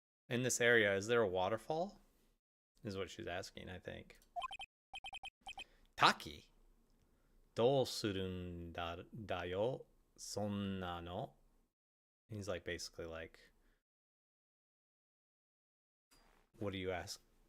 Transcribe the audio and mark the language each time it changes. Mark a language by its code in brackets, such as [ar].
[en] In this area, is there a waterfall? Is what she's asking, I think. [ja] Taki? どうするんだよ、そんなの? [en] He's like basically like, what do you ask?